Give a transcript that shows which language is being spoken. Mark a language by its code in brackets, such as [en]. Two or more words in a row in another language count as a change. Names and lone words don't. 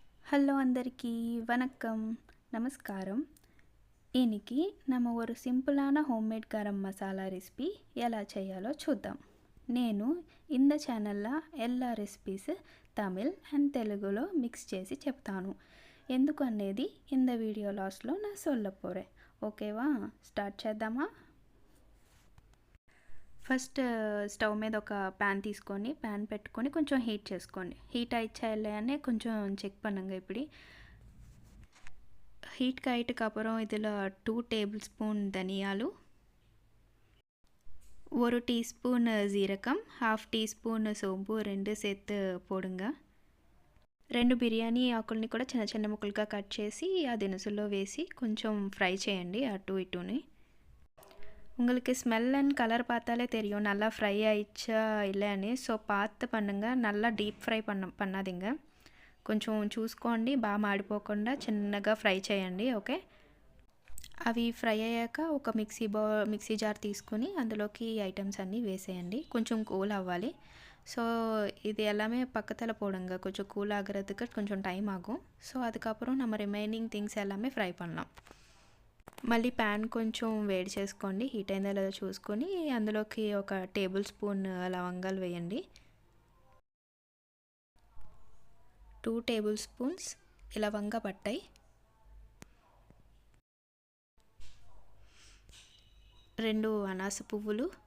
[ta] ஹலோ அந்தரிக்கி வணக்கம் நமஸ்காரம். இன்னைக்கு நம்ம ஒரு [te] సింపులాன హోమ్మేడ్ గరం మసాలా రెసిపీ ఎలా చేయాలో చూద్దాం. నేను இந்த ఛానల్లో எல்லா రెసిపీస్ తమిళ్ అండ్ తెలుగులో మిక్స్ చేసి చెప్తాను. ఎందుకు అనేది இந்த వీడియో లాస్ట్లో నా சொல்லப்போறேன். ఓకేవా, స్టార్ట్ చేద్దామా? [en] first stove [te] మీద ఒక ప్యాన్ తీసుకొని ప్యాన్ పెట్టుకొని కొంచెం హీట్ చేసుకోండి. [ta] హీట్ ஆயிடுச்சாலே [te] కొంచెం చెక్ [ta] பண்ணுங்க. இப்படி ஹீட் ஆயிட்டுக்கு அப்புறம் இதில் 2 டேபிள் ஸ்பூன் தனியாలు, 1 டீஸ்பூன் ஜீரகம், 1/2 டீஸ்பூன் [te] సోంపు రెండు [ta] சேர்த்து పోடுங்க. [te] 2 బిర్యానీ ఆకుల్ని కూడా చిన్న చిన్న ముక్కలుగా కట్ చేసి ఆ దినుసుల్లో వేసి కొంచెం ఫ్రై చేయండి అటు ఇటుని. [ta] உங்களுக்கு [en] smell and color [ta] பார்த்தாலே தெரியும் நல்லா ஃப்ரை ஆயிடுச்சா இல்லைன்னு. ஸோ பார்த்து பண்ணுங்கள், நல்லா [en] deep fry [ta] பண்ணாதீங்க. [te] కొంచెం చూసుకోండి, బాగా మాడిపోకుండా చిన్నగా ఫ్రై చేయండి. ఓకే, అవి ఫ్రై అయ్యాక ఒక [en] mixie jar [te] తీసుకుని అందులోకి ఐటమ్స్ అన్నీ వేసేయండి. కొంచెం కూల్ అవ్వాలి. [ta] ஸோ இது எல்லாமே பக்கத்தில் போடுங்க, கொஞ்சம் கூல் ஆகிறதுக்கு கொஞ்சம் டைம் ஆகும். ஸோ அதுக்கப்புறம் நம்ம [en] remaining things [ta] எல்லாமே ఫ్రై பண்ணலாம். [te] మళ్ళీ ప్యాన్ కొంచెం వేడి చేసుకోండి, హీట్ అయిందో లేదో చూసుకొని అందులోకి ఒక [en] table spoon [te] లవంగాలు వేయండి. 2 [en] table spoons [te] లవంగ పట్టాయి, 2 అనాస పువ్వులు,